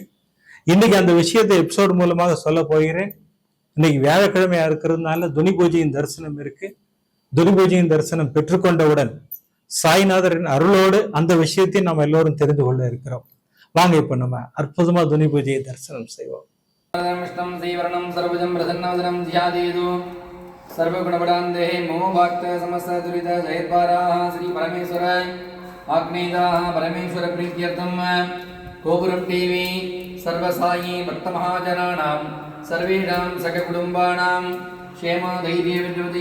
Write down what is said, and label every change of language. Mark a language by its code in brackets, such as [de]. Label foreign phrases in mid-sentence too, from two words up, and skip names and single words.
[ta] இன்னைக்கு அந்த விஷயத்தை எபிசோடு மூலமாக சொல்ல போகிறேன். இன்னைக்கு வியாழக்கிழமையா இருக்கிறதுனால துனி பூஜையின் தரிசனம் இருக்கு. துனி பூஜையின் தரிசனம் பெற்றுக்கொண்டவுடன் சாய்நாதரின் அருளோடு அந்த விஷயத்தை நாம் எல்லோரும் தெரிந்து கொள்ள இருக்கிறோம். வாங்க இப்ப நம்ம அற்புதமா துனி பூஜையை தரிசனம் செய்வோம். [sa] सर्वगुणपदान्ते मोहभक्त समस्त दुरित जयद्वाराः श्री परमेश्वर आग्नेयाः परमेश्वर प्रीत्यर्थं गोपुरं टीवी सर्वसायी भक्तमहाजनानां सर्वेषां सककुटुम्बानां क्षेम धैर्य विद्युति